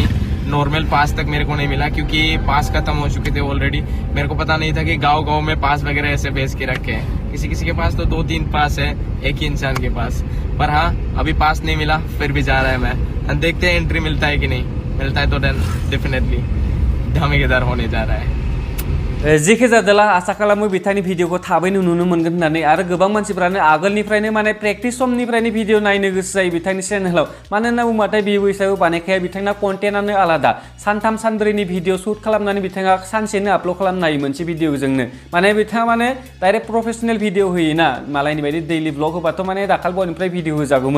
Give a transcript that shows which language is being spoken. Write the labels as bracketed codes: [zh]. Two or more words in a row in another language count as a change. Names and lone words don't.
[hi] नॉर्मल पास तक मेरे को नहीं मिला क्योंकि पास खत्म हो चुके थे ऑलरेडी। मेरे को पता नहीं था कि गांव-गांव में पास वगैरह ऐसे भेज के रखे हैं। किसी के पास तो 2-3 पास है एक ही इंसान के पास पर हाँ अभी पास नहीं मिला फिर भी जा रहा है मैं। देखते हैं एंट्री मिलता है कि नहीं मिलता है तो डेफिनेटली धमाकेदार होने जा रहा है। [brx] जेखि जादोला आसा खालामो बिथांनि भिडिअखौ थाबैनो नुनो मोनगोन होननानै आरो गोबां मानसिफ्रानो आगोलनिफ्रायनो माने प्रेक्टिस समनिफ्रायनो भिडिअ नायनो गोसो जायो बिथांनि चेनेलाव। मानो होनना बुंबाथाय बी बयसआबो बानायखाया बिथांना कन्टेन्टआनो आलादा 3-3 सानब्रैनि [en] video shoot [brx] खालामनानै बिथाङा सानसेनो आपल'ड खालामनो हायो मोनसे भिडिअजोंनो माने बिथाङा माने [en] direct professional video [brx] होयोना मालायनि बायदि [en] daily vlog [brx] होबाथ' माने दाखालि बयनिफ्राय भिडिअ होजागौमोन।